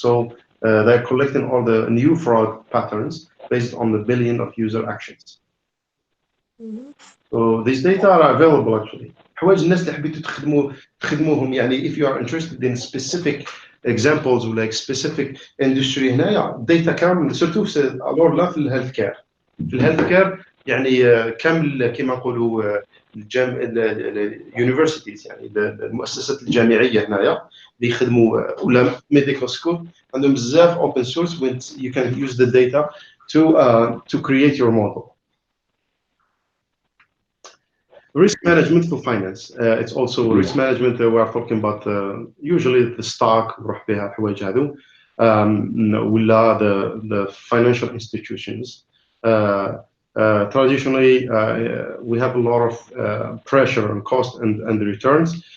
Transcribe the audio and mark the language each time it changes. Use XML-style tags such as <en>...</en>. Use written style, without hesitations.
<en>So they're collecting all the new fraud patterns based on the billion of user actions. So these data are available actually.</en> <ar>حوايج الناس اللي حبيتوا تخدموهم يعني</ar> <en>if you are interested in specific examples or like specific industry</en> <ar>هنايا data كامل سورتو الور لا في الهيلث كير. في الهيلث كير يعني كامل كما نقولوا اليونيفرسيتيز يعني المؤسسات الجامعيه هنايا اللي يخدموا ولا ميديكال سكول عندهم بزاف</ar> <en>open source when you can use the data to create your model. Risk management for finance. It's also risk management. We are talking about usually the stock</en> <ar>نروح بها الحوايج هذو ولا</ar> <en>the financial institutions. Traditionally, we have a lot of pressure on cost and the returns.</en>